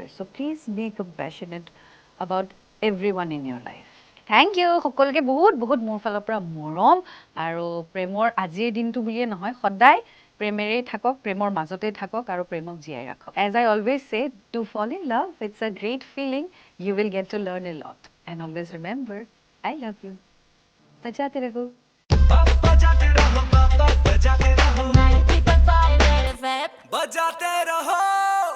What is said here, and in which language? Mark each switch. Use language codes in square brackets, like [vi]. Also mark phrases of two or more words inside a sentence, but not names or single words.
[en] so please be compassionate about everyone in your life. thank you. [as] সকলোকে বহুত বহুত মোৰ ফালৰ পৰা মৰম, আৰু প্ৰেমৰ আজিৰ দিনটো বুলিয়ে নহয়, সদায় প্ৰেমেৰেই থাকক, প্ৰেমৰ মাজতেই থাকক, আৰু প্ৰেমক জীয়াই ৰাখক। [en] as I always say to fall in love it's a great feeling you will get to learn a lot and always remember I love you. [hi] बजाते रहो, बजाते रहो, बजाते रहो, 90.5 बजाते रहो।